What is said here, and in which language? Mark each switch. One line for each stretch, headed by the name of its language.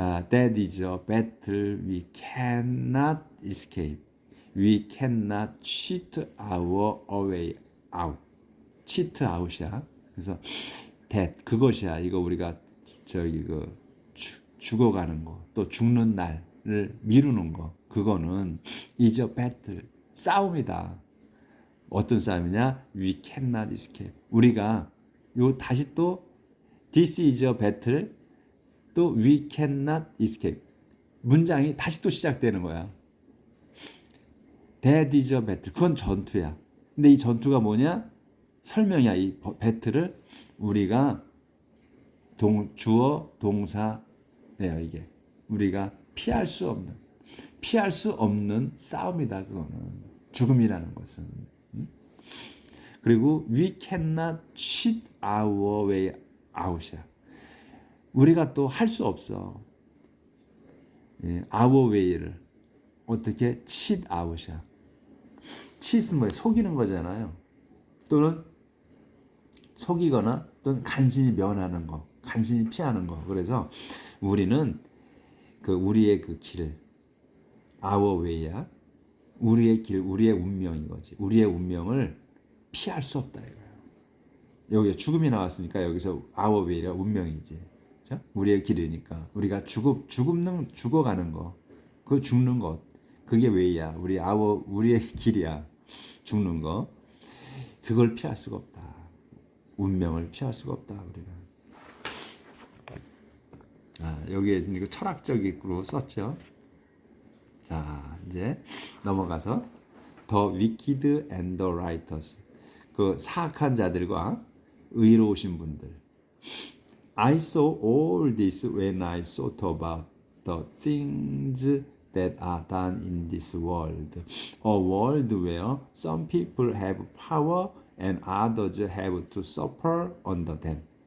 English: That is a battle we cannot escape. We cannot cheat our way out. cheat out
Korean: 이야. 그래서 that 그것이야. 이거 우리가 저기 죽어가는 거, 또 죽는 날을 미루는 거, 그거는
English: is a battle,
Korean: 싸움이다. 어떤 싸움이냐?
English: We cannot escape.
Korean: 우리가 요 다시 또
English: this is a battle, 또 we cannot escape.
Korean: 문장이 다시 또 시작되는 거야.
English: That is a battle.
Korean: 그건 전투야. 근데 이 전투가 뭐냐? 설명이야. 이 배틀을 우리가 주어 동사예요. 이게 우리가 피할 수 없는 싸움이다. 그거는 죽음이라는 것은. 그리고
English: we cannot cheat our way out이야.
Korean: 우리가 또 할 수 없어.
English: our way를
Korean: 어떻게
English: cheat out이야.
Korean: cheat은 뭐야? 속이는 거잖아요. 또는 속이거나 또는 간신히 면하는 거, 간신히 피하는 거. 그래서 우리는 우리의 그 길,
English: our way
Korean: 야. 우리의 길, 우리의 운명인 거지. 우리의 운명을 피할 수 없다 이거야. 여기 죽음이 나왔으니까 여기서
English: our way
Korean: 가 운명이지. 그렇죠? 우리의 길이니까 우리가 죽어가는 거, 그 죽는 것, 그게 way야. 우리의 길이야. 죽는 거. 그걸 피할 수가 없다. 운명을 피할 수가 없다. 우리가. 여기에 이거 철학적으로 썼죠. 자, 이제 넘어가서
English: The wicked and the righteous.
Korean: 그 사악한 자들과 의로우신 분들.
English: I saw all this when I thought about the things that are done in this world. A world where some people have power and others have to suffer under them.